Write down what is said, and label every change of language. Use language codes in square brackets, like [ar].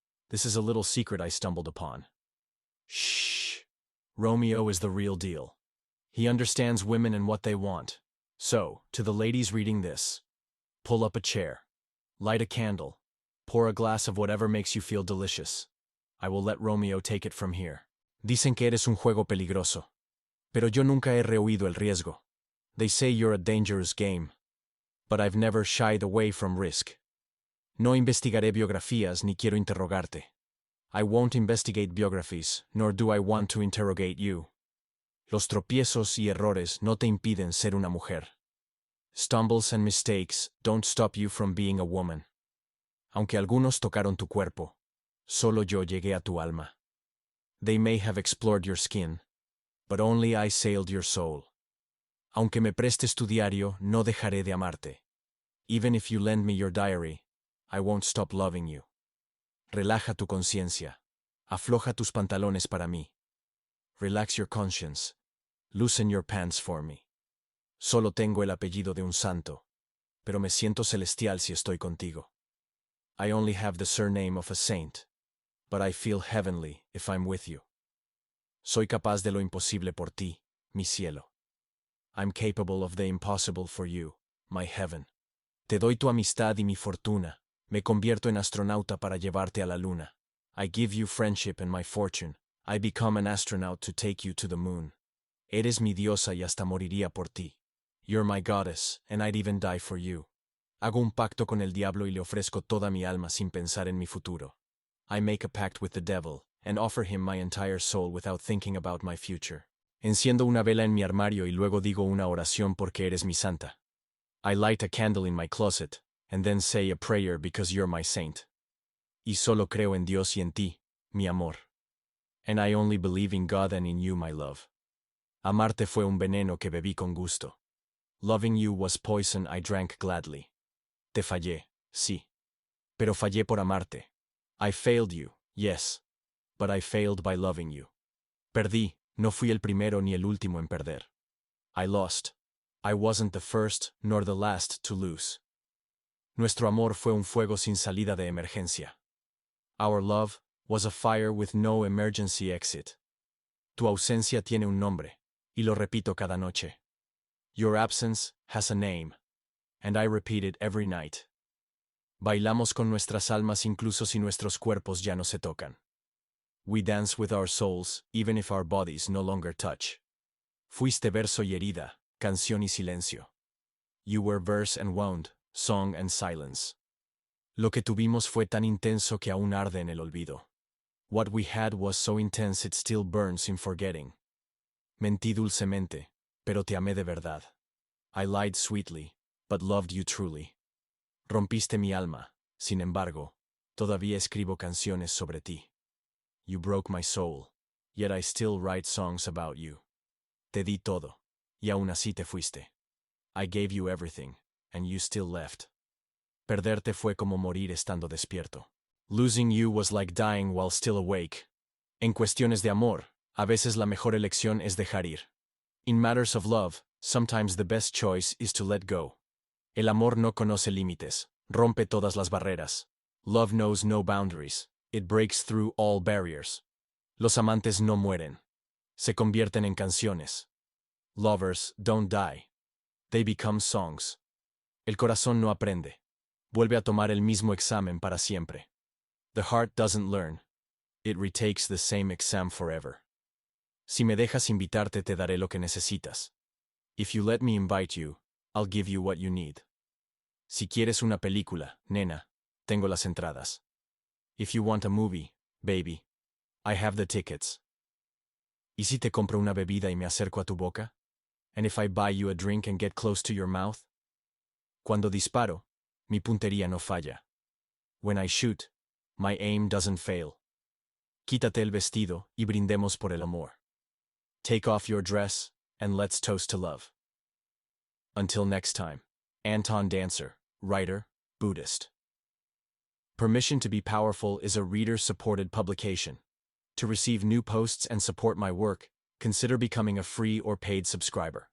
[en] This is a little secret I stumbled upon. Shh. Romeo is the real deal. He understands women and what they want. So, to the ladies reading this, pull up a chair, light a candle, pour a glass of whatever makes you feel delicious. I will let Romeo take it from here. [es] Dicen que eres un juego peligroso, pero yo nunca he rehuido el riesgo. [en] They say you're a dangerous game, but I've never shied away from risk. [es] No investigaré biografías ni quiero interrogarte. [en] I won't investigate biographies, nor do I want to interrogate you. [es] Los tropiezos y errores no te impiden ser una mujer. [en] Stumbles and mistakes don't stop you from being a woman. [es] Aunque algunos tocaron tu cuerpo, solo yo llegué a tu alma. [en] They may have explored your skin, but only I sailed your soul. [es] Aunque me prestes tu diario, no dejaré de amarte. [en] Even if you lend me your diary, I won't stop loving you. [es] Relaja tu conciencia. Afloja tus pantalones para mí. [en] Relax your conscience. Loosen your pants for me. [es] Solo tengo el apellido de un santo, pero me siento celestial si estoy contigo. [en] I only have the surname of a saint, but I feel heavenly if I'm with you. [es] Soy capaz de lo imposible por ti, mi cielo. [en] I'm capable of the impossible for you, my heaven. [es] Te doy tu amistad y mi fortuna. Me convierto en astronauta para llevarte a la luna. [en] I give you friendship and my fortune. I become an astronaut to take you to the moon. [es] Eres mi diosa y hasta moriría por ti. [en] You're my goddess, and I'd even die for you. [es] Hago un pacto con el diablo y le ofrezco toda mi alma sin pensar en mi futuro. [en] I make a pact with the devil, and offer him my entire soul without thinking about my future. [es] Enciendo una vela en mi armario y luego digo una oración porque eres mi santa. [en] I light a candle in my closet, and then say a prayer because you're my saint. [es] Y solo creo en Dios y en ti, mi amor. [en] And I only believe in God and in you, my love. [es] Amarte fue un veneno que bebí con gusto. [en] Loving you was poison I drank gladly. [es] Te fallé, sí. Pero fallé por amarte. [en] I failed you, yes. But I failed by loving you. [es] Perdí, no fui el primero ni el último en perder. [en] I lost. I wasn't the first nor the last to lose. [es] Nuestro amor fue un fuego sin salida de emergencia. [en] Our love was a fire with no emergency exit. [es] Tu ausencia tiene un nombre, y lo repito cada noche. [en] Your absence has a name, and I repeat it every night. [es] Bailamos con nuestras almas incluso si nuestros cuerpos ya no se tocan. [en] We dance with our souls, even if our bodies no longer touch. [es] Fuiste verso y herida, canción y silencio. [en] You were verse and wound, song and silence. [es] Lo que tuvimos fue tan intenso que aún arde en el olvido. [en] What we had was so intense it still burns in forgetting. [es] Mentí dulcemente, pero te amé de verdad. [en] I lied sweetly, but loved you truly. [es] Rompiste mi alma, sin embargo, todavía escribo canciones sobre ti. [en] You broke my soul, yet I still write songs about you. [es] Te di todo, y aún así te fuiste. [en] I gave you everything, and you still left. [es] Perderte fue como morir estando despierto. [en] Losing you was like dying while still awake. [es] En cuestiones de amor, a veces la mejor elección es dejar ir. [en] In matters of love, sometimes the best choice is to let go. [es] El amor no conoce límites, rompe todas las barreras. [en] Love knows no boundaries, it breaks through all barriers. [es] Los amantes no mueren. Se convierten en canciones. [en] Lovers don't die. They become songs. [es] El corazón no aprende. Vuelve a tomar el mismo examen para siempre. [en] The heart doesn't learn. It retakes the same exam forever. [es] Si me dejas invitarte te daré lo que necesitas. [en] If you let me invite you, I'll give you what you need. [es] Si quieres una película, nena, tengo las entradas. [en] If you want a movie, baby, I have the tickets. [es] ¿Y si te compro una bebida y me acerco a tu boca? [en] And if I buy you a drink and get close to your mouth? [es] Cuando disparo, Mi puntería no falla. [en] When I shoot, my aim doesn't fail. [es] Quítate el vestido y brindemos por el amor. [en] Take off your dress and let's toast to love. Until next time. Anton Dancer, writer, Buddhist. Permission to be Powerful is a reader-supported publication. To receive new posts and support my work, consider becoming a free or paid subscriber.